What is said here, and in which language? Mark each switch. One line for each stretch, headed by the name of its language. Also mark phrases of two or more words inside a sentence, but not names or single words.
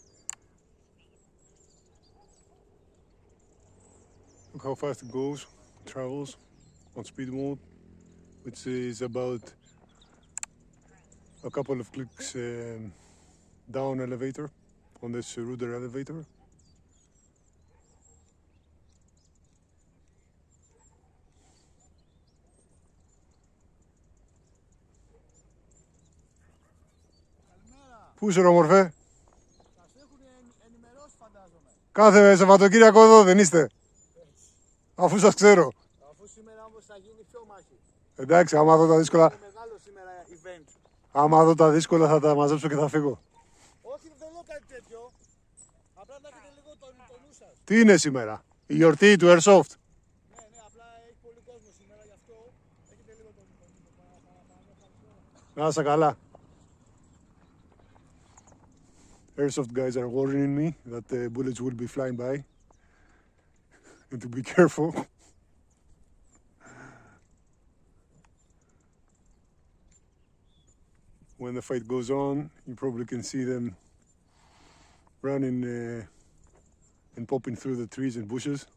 English: Look how fast it goes, travels on speed mode, which is about a couple of clicks down elevator on this ruder elevator.
Greek: Πού είσαι ρε μορφέ? Σας έχουν ενημερώσει φαντάζομαι. Κάθε Σαββατοκύριακο εδώ δεν είστε? Αφού σας ξέρω. Αφού σήμερα όμως θα γίνει πιο μάχη. Εντάξει, άμα δω τα δύσκολα. Είναι μεγάλο σήμερα event. Άμα δω τα δύσκολα θα τα μαζέψω και θα φύγω. Όχι, δεν λέω κάτι τέτοιο. Απλά να έχετε λίγο το νου σας. Τι είναι σήμερα? Η γιορτή του Airsoft? Ναι, απλά έχει πολύ κόσμο σήμερα, γι' αυτό έχετε λίγο το νου. Να είσαι καλά.
English: Airsoft guys are warning me that the bullets will be flying by and to be careful. When the fight goes on, you probably can see them running and popping through the trees and bushes.